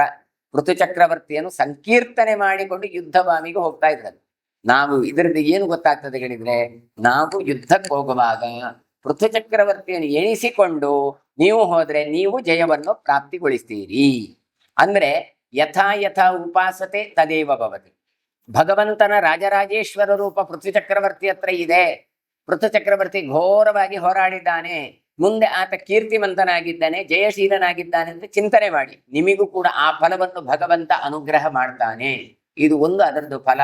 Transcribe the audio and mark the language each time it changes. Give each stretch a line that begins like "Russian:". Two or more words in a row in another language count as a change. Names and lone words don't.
Kannada: ಪೃಥು ಚಕ್ರವರ್ತಿಯನ್ನು ಸಂಕೀರ್ತನೆ ಮಾಡಿಕೊಂಡು ಯುದ್ಧಭೂಮಿಗೆ ಹೋಗ್ತಾ ಇದ್ದಾರೆ. ನಾವು ಇದರಿಂದ ಏನು ಗೊತ್ತಾಗ್ತದೆ ಹೇಳಿದ್ರೆ, ನಾವು ಯುದ್ಧಕ್ಕೆ ಹೋಗುವಾಗ ಪೃಥು ಚಕ್ರವರ್ತಿಯನ್ನು ಎಣಿಸಿಕೊಂಡು ನೀವು ಹೋದ್ರೆ ನೀವು ಜಯವನ್ನು ಪ್ರಾಪ್ತಿಗೊಳಿಸ್ತೀರಿ.
Sanskrit: ಅಂದ್ರೆ ಯಥಾ ಯಥಾ ಉಪಾಸತೆ ತದೇವ ಭವತಿ.
Kannada: ಭಗವಂತನ ರಾಜರಾಜೇಶ್ವರ ರೂಪ ಪೃಥ್ವಿ ಚಕ್ರವರ್ತಿ ಹತ್ರ ಇದೆ. ಪೃಥು ಚಕ್ರವರ್ತಿ ಘೋರವಾಗಿ ಹೋರಾಡಿದ್ದಾನೆ, ಮುಂದೆ ಆತ ಕೀರ್ತಿಮಂತನಾಗಿದ್ದಾನೆ, ಜಯಶೀಲನಾಗಿದ್ದಾನೆ ಅಂತ ಚಿಂತನೆ ಮಾಡಿ. ನಿಮಿಗೂ ಕೂಡ ಆ ಫಲವನ್ನು ಭಗವಂತ ಅನುಗ್ರಹ ಮಾಡ್ತಾನೆ. ಇದು ಒಂದು ಅದರದ್ದು ಫಲ.